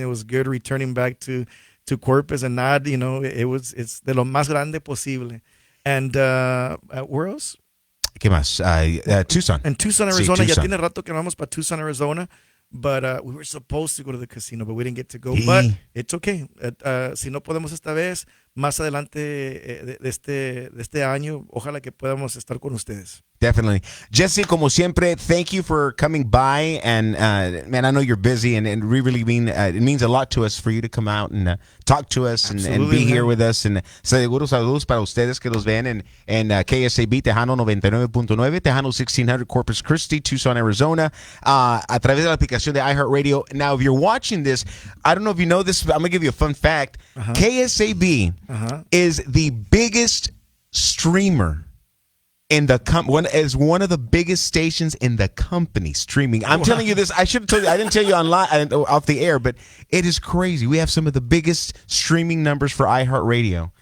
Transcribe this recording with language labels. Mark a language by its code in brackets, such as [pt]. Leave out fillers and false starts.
[en] It was good returning back to Corpus, and not, you know, it's de lo más grande posible. And where else? [es] ¿Qué más? Tucson. [en] In Tucson, Arizona. [es] Sí, Tucson. Ya tiene rato que vamos para Tucson, Arizona. [en] But we were supposed to go to the casino, but we didn't get to go. But it's okay. [es] Si no podemos esta vez, más adelante de este año, ojalá que podamos estar con ustedes. [en] Definitely. Jesse, como siempre, thank you for coming by. And, man, I know you're busy, and it really means a lot to us for you to come out and talk to us and be here with us. [es] And seguro saludos para ustedes que los ven en KSAB, Tejano 99.9, Tejano 1600, Corpus Christi, Tucson, Arizona, a través de la aplicación de iHeartRadio. [en] Now, if you're watching this, I don't know if you know this, but I'm going to give you a fun fact. KSAB is the biggest streamer in the is one of the biggest stations in the company streaming. I'm telling you this. I should have told you. I didn't tell you online off the air, but it is crazy. We have some of the biggest streaming numbers for iHeartRadio.